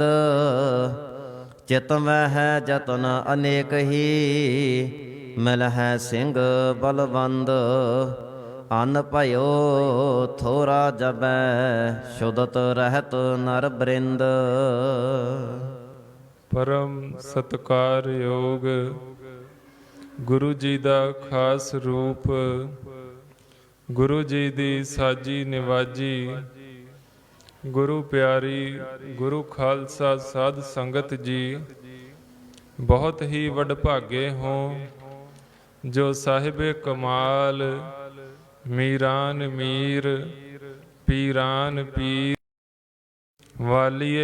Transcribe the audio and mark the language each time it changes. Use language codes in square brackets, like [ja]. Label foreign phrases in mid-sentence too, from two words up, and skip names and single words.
[bra] चित वह जतन अनेक ही, मिल है सिंह बलवंद। अन्न पयो थोरा जबै, शुद्धत रहत नर बृंद। [pa] परम ਸਤਿਕਾਰਯੋਗ ਗੁਰੂ ਜੀ ਦਾ ਖਾਸ ਰੂਪ, ਗੁਰੂ ਜੀ ਦੀ ਸਾਜੀ ਨਿਵਾਜੀ, ਗੁਰੂ ਪਿਆਰੀ ਗੁਰੂ ਖਾਲਸਾ ਸਾਧ ਸੰਗਤ ਜੀ, ਬਹੁਤ ਹੀ ਵਡਭਾਗੇ ਹੋ ਜੋ ਸਾਹਿਬੇ ਕਮਾਲ, ਮੀਰਾਨ ਮੀਰ, ਪੀਰਾਨ ਪੀਰ, ਵਾਲੀਏ